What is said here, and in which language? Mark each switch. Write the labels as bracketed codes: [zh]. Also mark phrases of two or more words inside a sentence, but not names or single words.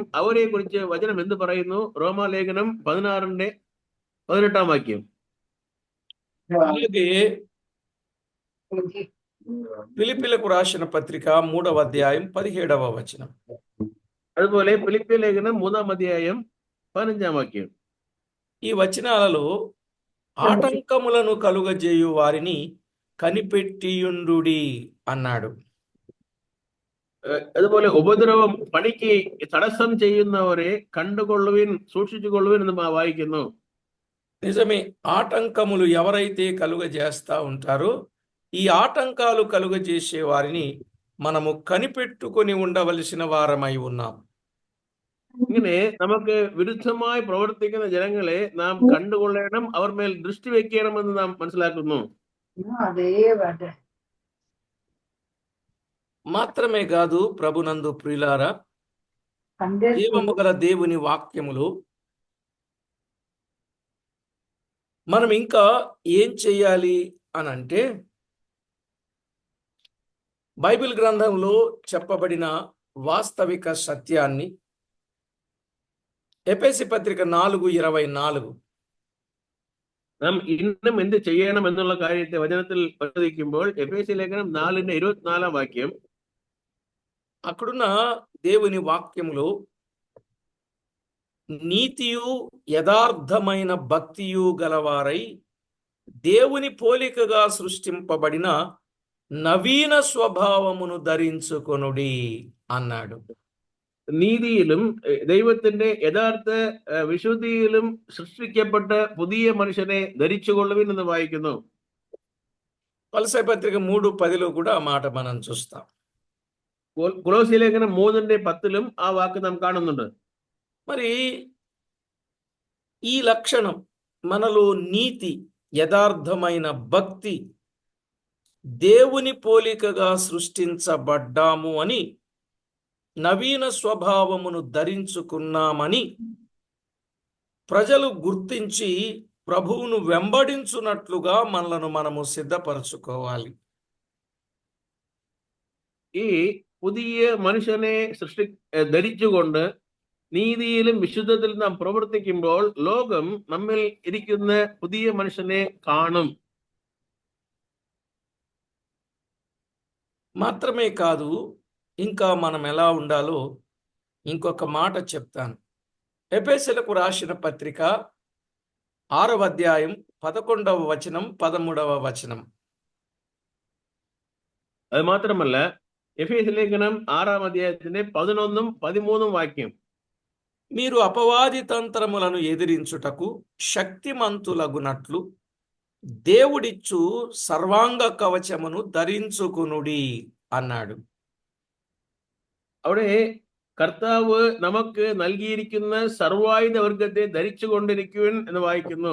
[ml] അവരെ കുറിച്ച് വചനം എന്ത് പറയുന്നു? റോമാലേഖനം 16:18 [te] అలాగే ఫిలిప్పీలకు రాసిన పత్రిక 3వ అధ్యాయం 17వ వచనం. [ml] അതുപോലെ ഫിലിപ്പിയ ലേഖനം 3-ാം അധ്യായം 15-ാം വാക്യം. [te] ఈ వచనాలలో ఆటంకములను కలుగజేయు వారిని కనిపెట్టియుండుడి అన్నాడు. [ml] അതുപോലെ ഉപദ്രവം പണിക്ക് തടസ്സം ചെയ്യുന്നവരെ കണ്ടുകൊള്ളുവിൻ, സൂക്ഷിച്ചുകൊള്ളുവിൻ എന്ന് വായിക്കുന്നു. [te] నిజమే, ఆటంకములు ఎవరైతే కలుగజేస్తా ఉంటారో ఈ ఆటంకాలు కలుగజేసే వారిని మనము కనిపెట్టుకొని ఉండవలసిన వారమై ఉన్నాం. [ml] ഇങ്ങനെ നമുക്ക് വിരുദ്ധമായി പ്രവർത്തിക്കുന്ന ജനങ്ങളെ നാം കണ്ടുകൊള്ളണം, അവർ മേൽ ദൃഷ്ടി വെക്കണമെന്ന് നാം മനസ്സിലാക്കുന്നു. [te] మాత్రమే కాదు ప్రభునందు ప్రియులారా, జీవము గల దేవుని వాక్యములు మనం ఇంకా ఏం చేయాలి అని అంటే, బైబిల్ గ్రంథంలో చెప్పబడిన వాస్తవిక సత్యాన్ని ఎఫెసీ పత్రిక 4:24 [ml] നാം ഇന്നും എന്ത് ചെയ്യണം എന്നുള്ള കാര്യത്തെ വചനത്തിൽ പരിശോധിക്കുമ്പോൾ എഫേസ്യ ലേഖനം 4:24 വാക്യം, [te] అక్కడున్న దేవుని వాక్యములో నీతియు యథార్థమైన భక్తియు గలవారై దేవుని పోలికగా సృష్టింపబడిన నవీన స్వభావమును ధరించుకొనుడి అన్నాడు. [ml] നീതിയിലും ദൈവത്തിന്റെ യഥാർത്ഥ വിശുദ്ധിയിലും സൃഷ്ടിക്കപ്പെട്ട പുതിയ മനുഷ്യനെ ധരിച്ചുകൊള്ളുവിൻ എന്ന് വായിക്കുന്നു. [te] కొలస్సీ పత్రిక 3:10 కూడా ఆ మాట మనం చూస్తాం. [ml] കൊലോസ്യ ലേഖനം 3:10 ആ വാക്ക് നാം കാണുന്നുണ്ട്. [te] మరి ఈ లక్షణం మనలో నీతి, యథార్థమైన భక్తి, దేవుని పోలికగా సృష్టించబడ్డాము అని, నవీన స్వభావమును ధరించుకున్నామని ప్రజలు గుర్తించి ప్రభువును వెంబడించున్నట్లుగా మనలను మనము సిద్ధపరచుకోవాలి. [ml] ഈ പുതിയ മനുഷ്യനെ ധരിച്ചുകൊണ്ട് നീതിയിലും വിശുദ്ധത്തിലും നാം പ്രവർത്തിക്കുമ്പോൾ ലോകം നമ്മിൽ ഇരിക്കുന്ന പുതിയ മനുഷ്യനെ കാണും. [te] మాత్రమే కాదు, ఇంకా మనం ఎలా ఉండాలో ఇంకొక మాట చెప్తాను. ఎఫెసీయులకు రాసిన పత్రిక 6వ అధ్యాయం 11వ వచనం 13వ వచనం. [ml] അത് മാത്രമല്ല എഫേസ്യ ലേഖനം 6-ാം അധ്യായത്തിന്റെ 11-ഉം 13-ഉം വാക്യം, [te] మీరు అపవాది తంత్రములను ఎదిరించుటకు శక్తిమంతులగునట్లు దేవుడిచ్చు సర్వాంగ కవచమును ధరించుకునుడి అన్నాడు. [ml] അവിടെ കർത്താവ് നമുക്ക് നൽകിയിരിക്കുന്ന സർവായുധ വർഗത്തെ ധരിച്ചു കൊണ്ടിരിക്കുവിൻ എന്ന് വായിക്കുന്നു.